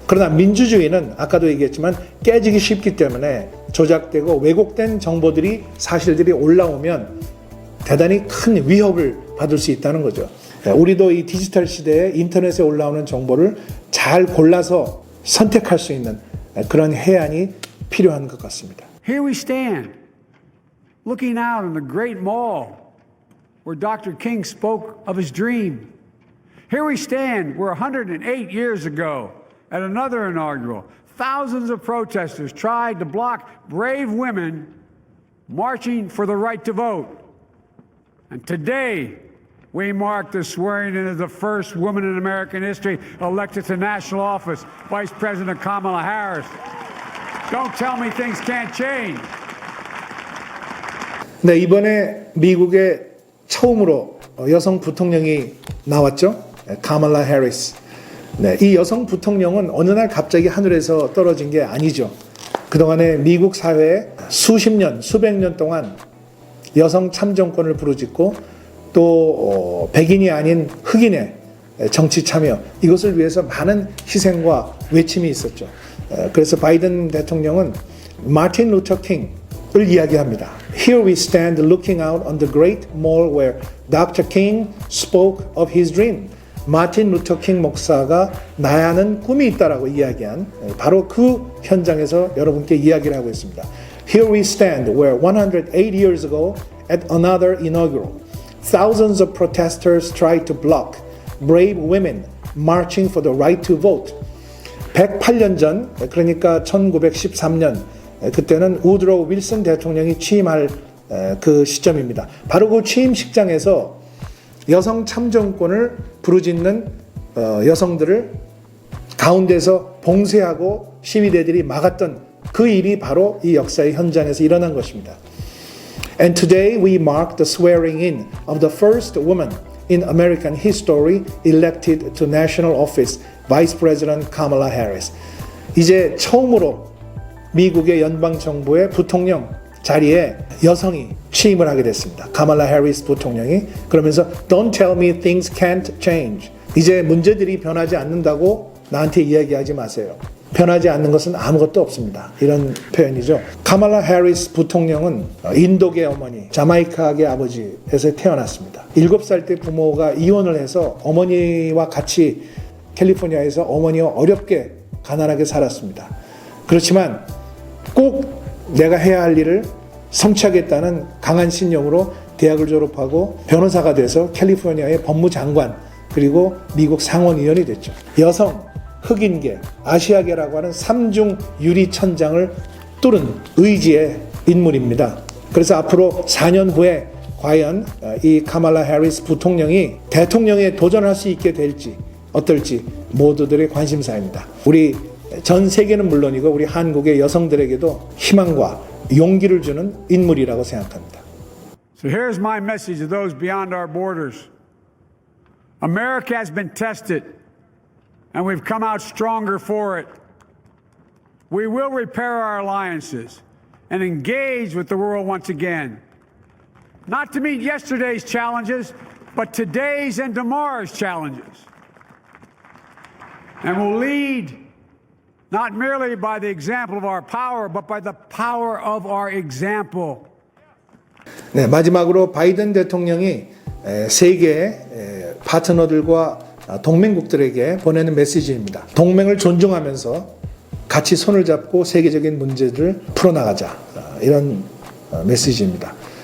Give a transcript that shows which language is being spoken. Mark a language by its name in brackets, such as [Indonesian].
[Korean] 그러나 민주주의는 아까도 얘기했지만 깨지기 쉽기 때문에 조작되고 왜곡된 정보들이, 사실들이 올라오면 대단히 큰 위협을 받을 수 있다는 거죠. 우리도 이 디지털 시대에 인터넷에 올라오는 정보를 잘 골라서 선택할 수 있는 그런 해안이 필요한 것 같습니다. [English] Here we stand, looking out on the great mall where Dr. King spoke of his dream. Here we stand, where 108 years ago, at another inaugural, thousands of protesters tried to block brave women marching for the right to vote. And today, we mark the swearing in of the first woman in American history elected to national office, Vice President Kamala Harris. Don't tell me things can't change. [Korean] 네, 이번에 미국에 처음으로 여성 부통령이 나왔죠. 카말라 해리스. 네, 이 여성 부통령은 어느 날 갑자기 하늘에서 떨어진 게 아니죠. 그동안에 미국 사회에 수십 년, 수백 년 동안 여성 참정권을 부르짖고 또 백인이 아닌 흑인의 정치 참여, 이것을 위해서 많은 희생과 외침이 있었죠. 그래서 바이든 대통령은 마틴 루터 킹을 이야기합니다. [English] Here we stand looking out on the great mall where Dr. King spoke of his dream. [Korean] 마틴 루터 킹 목사가 나야는 꿈이 있다라고 이야기한 바로 그 현장에서 여러분께 이야기를 하고 있습니다. [English] Here we stand where 108 years ago at another inaugural, thousands of protesters tried to block brave women marching for the right to vote. [Korean] 108년 전, 그러니까 1913년, 그때는 우드로 윌슨 대통령이 취임할 그 시점입니다. 바로 그 취임식장에서 여성 참정권을 부르짖는 여성들을 가운데서 봉쇄하고 시위대들이 막았던 그 일이 바로 이 역사의 현장에서 일어난 것입니다. [English] And today we mark the swearing in of the first woman in American history elected to national office, Vice President Kamala Harris. [Korean] 이제 처음으로 미국의 연방정부의 부통령 자리에 여성이 취임을 하게 됐습니다. 카말라 해리스 부통령이. 그러면서 [English] Don't tell me things can't change. [Korean] 이제 문제들이 변하지 않는다고 나한테 이야기하지 마세요. 변하지 않는 것은 아무것도 없습니다. 이런 표현이죠. 카말라 해리스 부통령은 인도계 어머니, 자마이카계 아버지에서 태어났습니다. 7살 때 부모가 이혼을 해서 어머니와 같이 캘리포니아에서 어머니와 어렵게 가난하게 살았습니다. 그렇지만 꼭 내가 해야 할 일을 성취하겠다는 강한 신념으로 대학을 졸업하고 변호사가 돼서 캘리포니아의 법무장관, 그리고 미국 상원의원이 됐죠. 여성, 흑인계, 아시아계라고 하는 삼중 유리천장을 뚫은 의지의 인물입니다. 그래서 앞으로 4년 후에 과연 이 카말라 해리스 부통령이 대통령에 도전할 수 있게 될지 어떨지 모두들의 관심사입니다. 우리 전 세계는 물론이고 우리 한국의 여성들에게도 희망과 용기를 주는 인물이라고 생각합니다. [English] So here's my message to those beyond our borders. America has been tested, and we've come out stronger for it. We will repair our alliances and engage with the world once again, not to meet yesterday's challenges, but today's and tomorrow's challenges. And we'll lead not merely by the example of our power, but by the power of our example. [Korean] 네, 마지막으로 바이든 대통령이 세계의 파트너들과 동맹국들에게 보내는 메시지입니다. 동맹을 존중하면서 같이 손을 잡고 세계적인 문제들을 풀어나가자, 이런 메시지입니다.